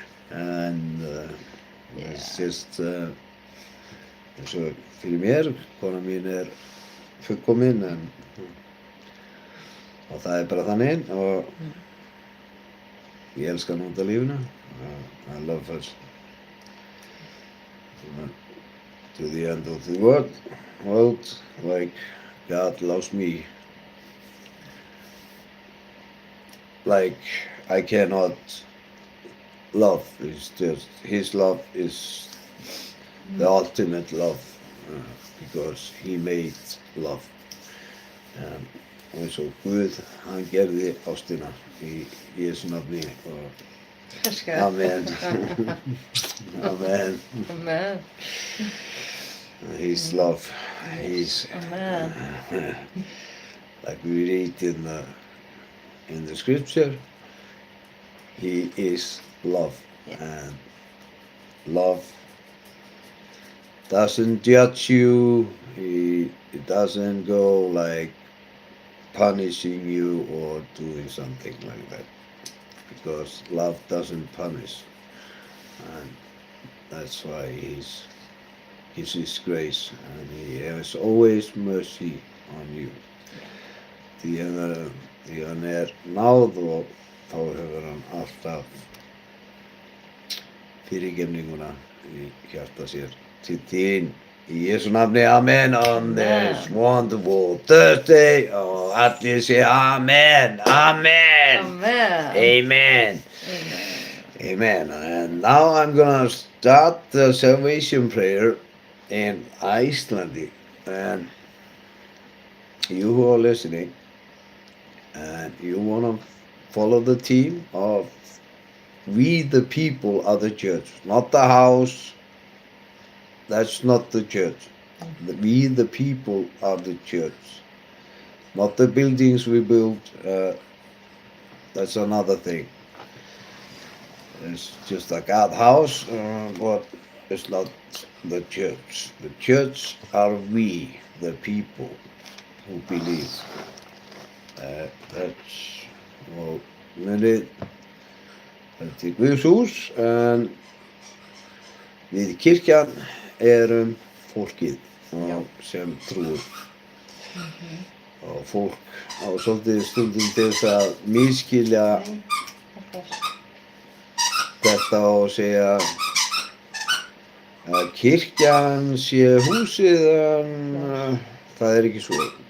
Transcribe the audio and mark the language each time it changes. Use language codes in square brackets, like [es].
[en] And it's just [is] eins og fyrir mér, kona mín fullkomin og það bara þannig og ég elska hana út af lífinu. [en] I love her to the end of the world like God loves me. Like I cannot love. It's just His love is the ultimate love because He made love. [is] Eins og Guð, hann gerði ástina í Jesú nafni og Amen. [en] Amen. Amen. His love, His Amen. like we read in the scripture, He is love, and love doesn't judge you. It doesn't go like punishing you or doing something like that, because love doesn't punish, and that's why He's His grace, and He has always mercy on you. [is] Því hann náð og þá hefur hann alltaf fyrirgefninguna í hjarta sér til þín. Í Jesú nafni, amen, [en] on this wonderful Thursday. [is] Og allir sé amen, amen, Amen. amen, amen. [en] And now I'm gonna start the salvation prayer in Icelandic. And you who are listening, and you wanna follow the team of we the people of the church, not the house. That's not the church. We the people of the church, not the buildings we build. That's another thing. It's just a God house, but it's not the church. The church are we, the people who believe. That's well, [is] munið þetta er Guðs hús, en við kirkjan erum fólkið sem trúir. Og fólk á svolítið stundum til þess að misskilja þetta og segja að kirkjan sé húsið, en það er ekki svo.